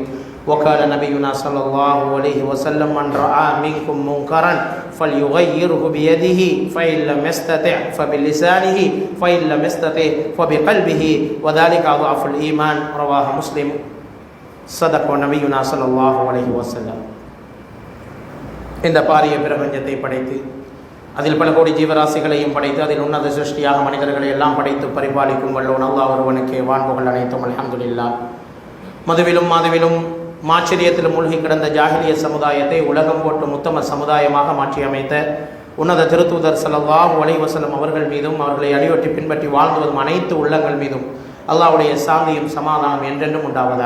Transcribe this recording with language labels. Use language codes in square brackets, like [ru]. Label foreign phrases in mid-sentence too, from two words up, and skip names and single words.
[ar] وقال نبينا صلى الله عليه وسلم من رأى منكم منكرا فليغيره بيده فإن لم يستطع فبلسانه فإن لم يستطع فبقلبه وذلك أضعف الإيمان. رواه مسلم. صدق نبينا صلى الله عليه وسلم. [ta] இந்த பாரிய பிரபஞ்சத்தை படைத்து அதில் பல கோடி ஜீவராசிகளையும் படைத்து அதில் உன்னத சிருஷ்டியாக மனிதர்களை எல்லாம் படைத்து பரிபாலிக்கும் வல்லோன் அல்லாஹ் ஒருவனுக்கே வான்புகள் அனைத்தும் அல்ஹம்துலில்லாஹ். மதுவிலும் மாதுவிலும் மாச்சரியத்திலும் மூழ்கி கிடந்த ஜாஹிலிய சமுதாயத்தை உலகம் போட்டு உத்தம சமுதாயமாக மாற்றி அமைத்த உன்னத திருத்தூதர் [ar] صلى الله عليه وسلم [ta] அவர்கள் மீதும் அவர்களை அடியொற்றி பின்பற்றி வாழ்ந்து வரும் அனைத்து உள்ளங்கள் மீதும் அல்லாஹ்வுடைய சாந்தியும் சமாதானம் என்றென்றும் உண்டாவதாக.